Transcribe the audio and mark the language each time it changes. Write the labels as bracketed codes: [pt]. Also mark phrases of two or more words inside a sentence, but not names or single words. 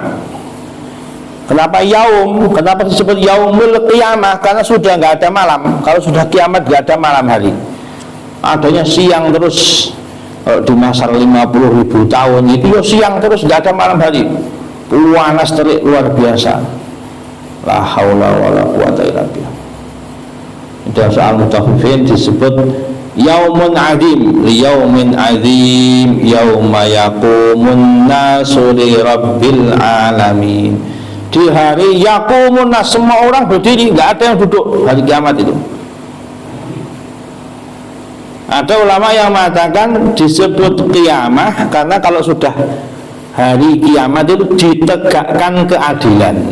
[id] Kenapa yaum? Kenapa disebut [ar] يوم القيامة? [id] Karena sudah nggak ada malam. Kalau sudah kiamat nggak ada malam hari, adanya siang terus. Di masa 50.000 tahun itu ya siang terus, nggak ada malam hari, panas terik luar biasa. [ar] لا حول ولا قوة إلا بالله. [id] Dalam soal mutaffifin disebut [ar] يوم عظيم ليوم عظيم يوم يقوم الناس لرب العالمين. [id] Di hari [ar] يقوم الناس, [id] semua orang berdiri, nggak ada yang duduk hari kiamat itu. Ada ulama yang mengatakan disebut kiamah karena kalau sudah hari kiamat itu ditegakkan keadilan.